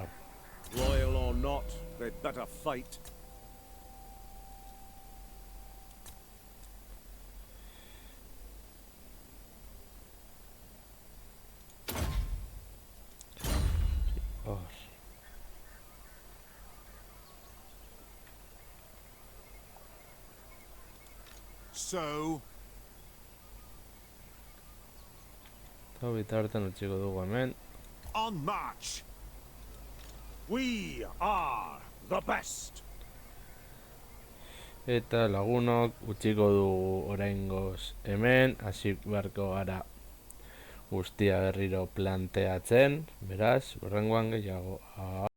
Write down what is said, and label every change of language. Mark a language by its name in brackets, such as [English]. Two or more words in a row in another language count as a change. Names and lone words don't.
[English] Loyal or not, they'd better fight. [Basque] Hor. [English] So, [Basque] Eta bitartean utziko dugu hemen. [English] on march. We are the best. [Basque] Eta lagunok utziko dugu oraingoz hemen, hasi beharko gara guztia berriro planteatzen, beraz, hurrengoan gehiago.